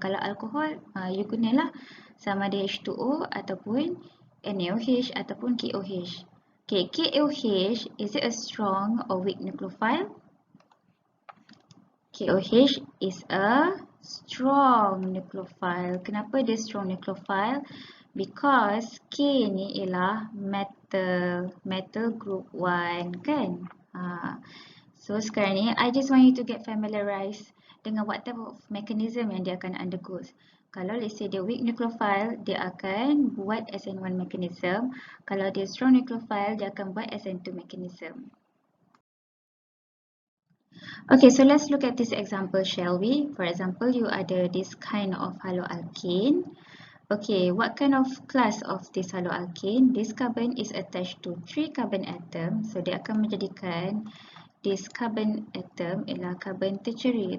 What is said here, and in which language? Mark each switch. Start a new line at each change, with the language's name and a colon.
Malay: Kalau alkohol,
English: you
Malay: gunalah sama ada H2O ataupun NaOH ataupun KOH.
English: Okay, KOH, is it a strong or weak nucleophile? KOH is a strong nucleophile.
Malay: Kenapa dia strong nucleophile?
English: Because
Malay: K ni ialah
English: metal group 1
Malay: kan? So sekarang ni
English: I just want you to get familiarized
Malay: dengan
English: what type of mechanism
Malay: yang dia akan
English: undergo.
Malay: Kalau
English: let's say
Malay: dia weak nucleophile, dia akan buat SN1 mechanism. Kalau dia strong nucleophile, dia akan buat SN2 mechanism.
English: Okay, so let's look at this example, shall we? For example, you
Malay: ada
English: this kind of haloalkane. Okay, what kind of class of this haloalkane? This carbon is attached to 3 carbon atom.
Malay: So, dia akan menjadikan
English: this carbon atom
Malay: ialah carbon tertiary.